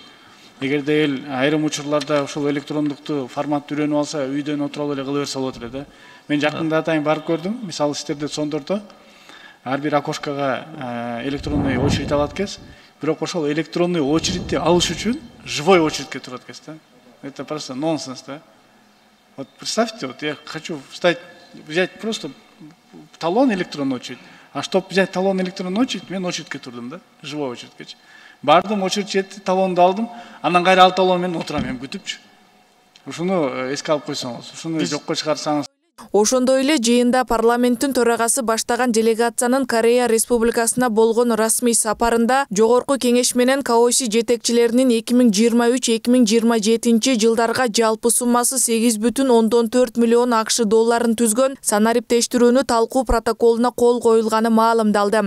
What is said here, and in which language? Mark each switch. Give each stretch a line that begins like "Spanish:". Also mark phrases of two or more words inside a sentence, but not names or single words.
Kyrgyz: Эгерде эл айрым учурларда ушул электрондукту форматты үйрөнүп алса, үйдөн отуруп эле кыла берсе болот эле да. Мен жакында атайын барып көрдүм. Мисалы сиздерде сондордо ар бир окошкага
Russian: электронный очередь
Kyrgyz: алат экенсиз. Бирок ошол электронный очередти алыш үчүн живой очередке турат экенсиз да.
Russian: Это просто нонсенс да. Вот представьте, вот я хочу взять просто талон электронный очередь. А чтобы взять талон электронный очередь,
Kyrgyz: мен очередке турдум да, живой очередкечи. Бардым, очередь жетти, талонду алдым. Андан кайра ал талон менен отурам, эми күтүпчү. Ушуну эске алып койсоңуз, ушуну жокко чыгарсаңыз. Ошондой эле жыйында парламенттин төрагасы баштаган делегациянын Корея Республикасына болгон расмий сапарында жогорку кеңеш менен КОС жетекчилеринин 2023-2027 жылдарга жалпы суммасы 8,4 миллион АКШ долларын түзгөн санариптештирүүнү талкуу протоколуна кол коюлганы маалымдалды.